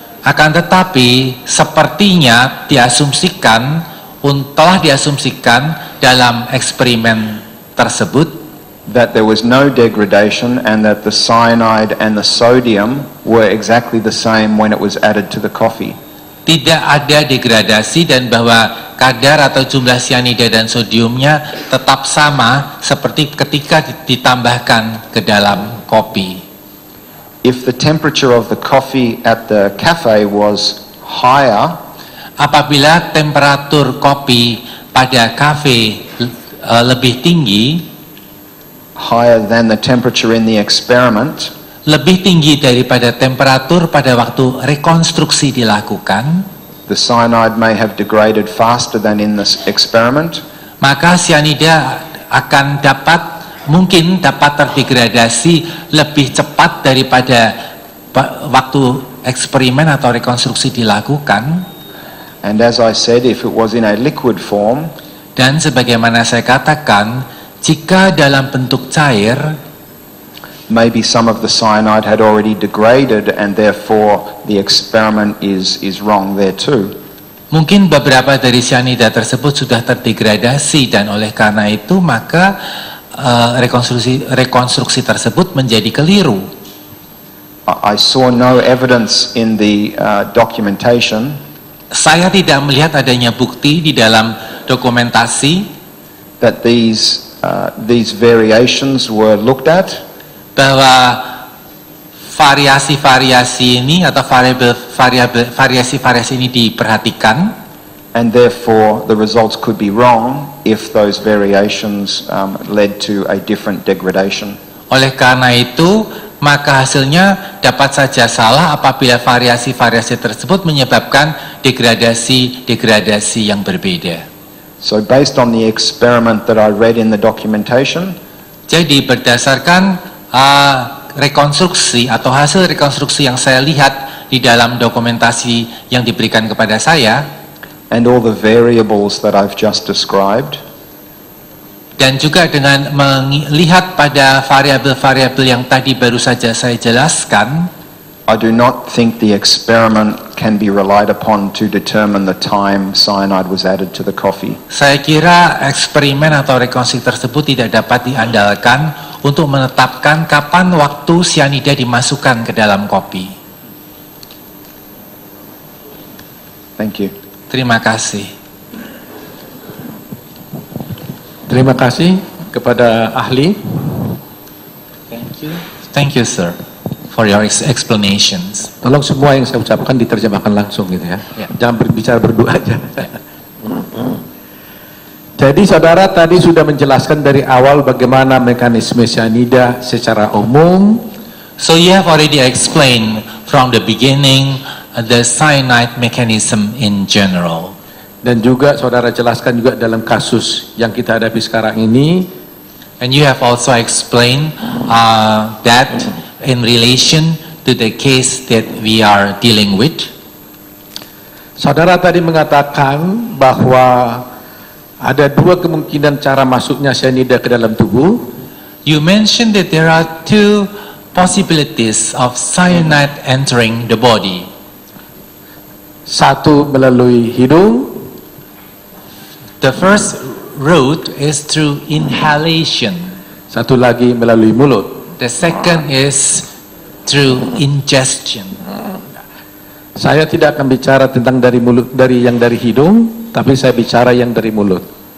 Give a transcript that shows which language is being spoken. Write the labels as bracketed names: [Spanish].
[Indonesian] Akan tetapi sepertinya telah diasumsikan dalam eksperimen tersebut [English] that there was no degradation and that the cyanide and the sodium were exactly the same when it was added to the coffee. [Indonesian] tidak ada degradasi dan bahwa kadar atau jumlah cyanida dan sodiumnya tetap sama seperti ketika ditambahkan ke dalam kopi. [English] If the temperature of the coffee at the cafe was higher, [Indonesian] Apabila temperatur kopi pada kafe lebih tinggi, [English] higher than the temperature in the experiment, [Indonesian] lebih tinggi daripada temperatur pada waktu rekonstruksi dilakukan, [English] the cyanide may have degraded faster than in this experiment, [Indonesian] maka cyanida akan mungkin dapat terdegradasi lebih cepat daripada waktu eksperimen atau rekonstruksi dilakukan. [English] and as I said, if it was in a liquid form, [Indonesian] Dan sebagaimana saya katakan, jika dalam bentuk cair, [English] maybe some of the cyanide had already degraded and therefore the experiment is wrong there too. [Indonesian] mungkin beberapa dari cyanida tersebut sudah terdegradasi dan oleh karena itu maka rekonstruksi tersebut menjadi keliru. [English] I saw no evidence in the documentation [Indonesian] Saya tidak melihat adanya bukti di dalam dokumentasi [English] that these variations were looked at, [Indonesian] bahwa variasi-variasi ini atau variasi-variasi ini diperhatikan, [English] and therefore the results could be wrong if those variations led to a different degradation. [Indonesian] oleh karena itu maka hasilnya dapat saja salah apabila variasi-variasi tersebut menyebabkan degradasi yang berbeda. [English] So based on the experiment that I read in the documentation, [Indonesian] Jadi berdasarkan rekonstruksi atau hasil rekonstruksi yang saya lihat di dalam dokumentasi yang diberikan kepada saya, [English] and all the variables that I've just described, [Indonesian] dan juga dengan melihat pada variabel-variabel yang tadi baru saja saya jelaskan, [English] I do not think the experiment can be relied upon to determine the time cyanide was added to the coffee. [Indonesian] saya kira eksperimen atau rekonstruksi tersebut tidak dapat diandalkan untuk menetapkan kapan waktu cyanida dimasukkan ke dalam kopi. [English] Thank you. [Indonesian] Terima kasih. Terima kasih kepada ahli. [English] Thank you, sir, for your explanations. [Indonesian] Tolong semua yang saya ucapkan diterjemahkan langsung gitu ya. Ya. Jangan berbicara berdua aja. Jadi saudara tadi sudah menjelaskan dari awal bagaimana mekanisme cyanida secara umum. [English] So you have already explained from the beginning the cyanide mechanism in general. [Indonesian] Dan juga saudara jelaskan juga dalam kasus yang kita hadapi sekarang ini. [English] And you have also explained that in relation to the case that we are dealing with. [Indonesian] Saudara tadi mengatakan bahwa ada dua kemungkinan cara masuknya cyanida ke dalam tubuh. [English] You mentioned that there are two possibilities of cyanide entering the body. [Indonesian] Satu melalui hidung, [English] The first route is through inhalation. [Indonesian] satu lagi melalui mulut. [English] The second is through ingestion. [Indonesian] Saya tidak akan bicara tentang dari mulut, dari hidung, tapi saya bicara yang dari mulut.